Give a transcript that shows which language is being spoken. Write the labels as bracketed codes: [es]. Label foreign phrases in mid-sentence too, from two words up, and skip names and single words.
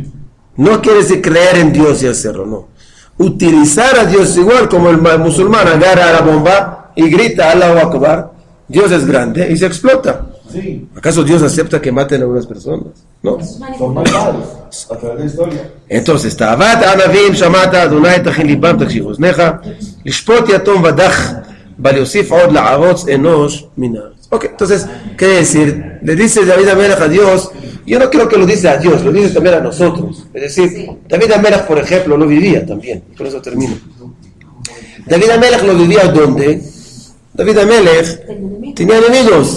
[es] No quiere decir creer en Dios y hacerlo, no. Utilizar a Dios igual como el musulmán agarra la bomba y grita [ar] الله أكبر, [es] Dios es grande y se explota. Sí. ¿Acaso Dios acepta que maten a unas personas? No. Son malvados a través de la historia. Entonces, [he] תאות ענוים שמעת אדני תכין לבם תקשיב אזנך לשפוט יתום ודך בל יוסיף עוד לערוץ אנוש מן. [es] Ok, entonces, ¿qué decir? Le dice David Amelech a Dios. Yo no creo que lo dice a Dios, lo dice también a nosotros. Es decir, sí. David Amelech, por ejemplo, lo vivía también. Por eso termino. David Amelech lo vivía ¿dónde? David Amelech tenía enemigos.